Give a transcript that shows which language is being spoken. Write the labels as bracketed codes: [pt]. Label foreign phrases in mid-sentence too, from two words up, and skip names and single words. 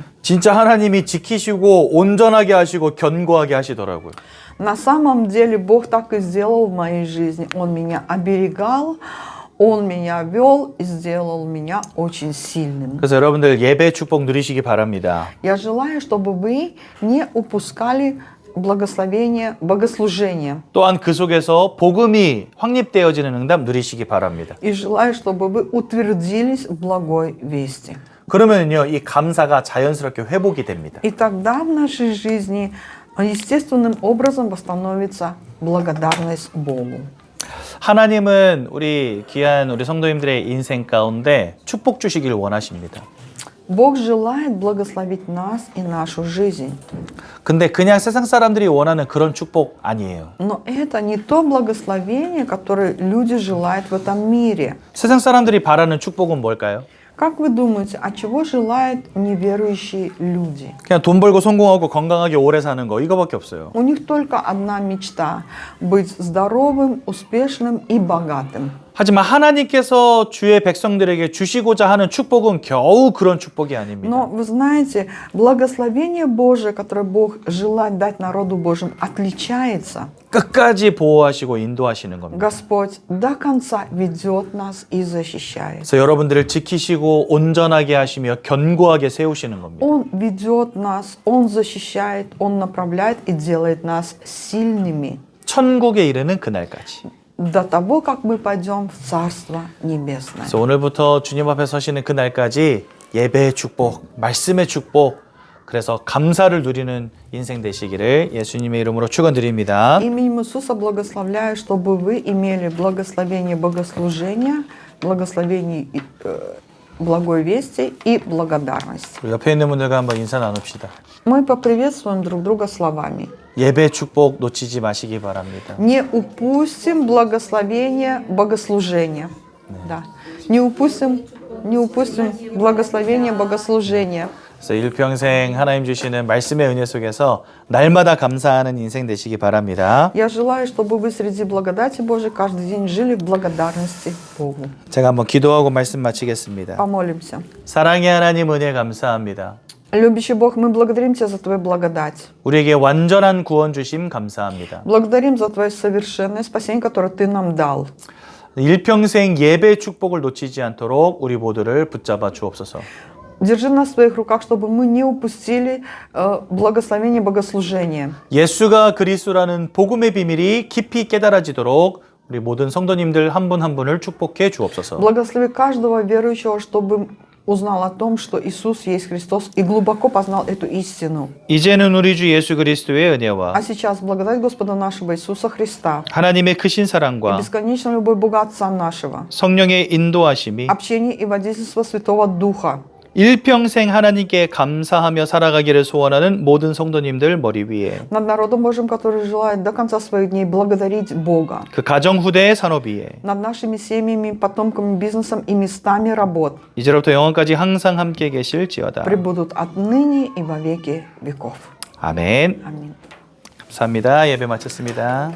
[ko] 진짜 하나님이 지키시고 온전하게 하시고 견고하게 하시더라고요. [ru] На самом деле Бог так и сделал в моей жизни. Он меня оберегал, Он меня вел и сделал меня очень сильным. [ko] 그래서 여러분들 예배 축복 누리시기 바랍니다. [ru] Я желаю, чтобы вы не упускали благословение богослужения. [ko] 또한 그 속에서 복음이 확립되어지는 응답 누리시기 바랍니다. [ru] И желаю, чтобы вы утвердились в благой вести. [ko] 그러면요, 이 감사가 자연스럽게 회복이 됩니다. [ru] И тогда в нашей жизни естественным образом восстановится благодарность Богу. [ko] 하나님은 우리 귀한 우리 성도님들의 인생 가운데 축복 주시길 원하십니다. [ru] Бог желает благословить нас и нашу жизнь. [ko] 근데 그냥 세상 사람들이 원하는 그런 축복 아니에요. [ru] Но это не то благословение, которое люди желают в этом мире. [ko] 세상 사람들이 바라는 축복은 뭘까요? [ru] Как вы думаете, а чего желают неверующие люди? [ko] 그냥 돈 벌고 성공하고 건강하게 오래 사는 거 이거밖에 없어요. [ru] У них только одна мечта – быть здоровым, успешным и богатым. [ko] 하지만 하나님께서 주의 백성들에게 주시고자 하는 축복은 겨우 그런 축복이 아닙니다. [ru] Но вы знаете, благословение Божие, которое Бог желает дать народу Божьему, отличается. [ko] 끝까지 보호하시고 인도하시는 겁니다. [ru] Господь до конца ведет нас и защищает. [ko] 그래서 여러분들을 지키시고 온전하게 하시며 견고하게 세우시는 겁니다. [ru] Он ведет нас, Он защищает, Он направляет и делает нас сильными [ko] 천국에 이르는 그날까지. [ru] до того, как мы пойдем в Царство Небесное. [ko] 그래서 오늘부터 주님 앞에 서시는 그날까지 예배의 축복, 말씀의 축복, 그래서 감사를 누리는 인생 되시기를 예수님의 이름으로 축원드립니다. [ru] Именем Иисуса благословляю, чтобы вы имели благословение богослужения, благословение благой вести и благодарность. [ko] 우리 옆에 있는 분들과 한번 인사 나눕시다. [ru] Мы поприветствуем друг друга словами. [ko] 예배 축복 놓치지 마시기 바랍니다. [ru] Не упустим благословение богослужения. Да. Не упустим благословение богослужения. [ko] 그래서 일평생 하나님 주시는 말씀의 은혜 속에서 날마다 감사하는 인생 되시기 바랍니다. [ru] Я желаю, чтобы вы среди благодати Божией каждый день жили в благодарности Богу. [ko] 제가 한번 기도하고 말씀 마치겠습니다. [ru] Помолимся. [ko] 사랑의 하나님 은혜 감사합니다. [ru] Любящий Бог, мы благодарим Тебя за Твою благодать. [ko] 우리에게 완전한 구원 주심 감사합니다. [ru] Благодарим за Твое совершенное спасение, которое Ты нам дал. [ko] 일평생 예배 축복을 놓치지 않도록 우리 모두를 붙잡아 주옵소서. [ru] Держи нас в своих руках, чтобы мы не упустили благословение богослужения. [ko] 예수가 그리스도라는 복음의 비밀이 깊이 깨달아지도록 우리 모든 성도님들 한 분 한 분을 축복해 주옵소서. [ru] Благослови каждого верующего, чтобы узнал о том, что Иисус есть Христос и глубоко познал эту истину. [ko] 이제는 우리 주 예수 그리스도의 은혜와 [ru] А сейчас благодать Господа нашего Иисуса Христа [ko] 하나님의 크신 [ru] и [ko] 사랑과 [ru] бесконечная любовь Бога Отца нашего, [ko] 성령의 인도하심이 [ru] общение и водительство Святого Духа [ko] 일평생 하나님께 감사하며 살아가기를 소원하는 모든 성도님들 머리 위에 [ru] над народом Божьим, который желает до конца своих дней благодарить Бога, [ko] 그 가정 후대의 산업 위에 [ru] над нашими семьями, потомками, бизнесом и местами работ [ko] 이제로부터 영원까지 항상 함께 계실지어다. [ru] пребудут отныне и во веки веков. [ko] 아멘. [ru] Аминь. [ko] 감사합니다. 예배 마쳤습니다.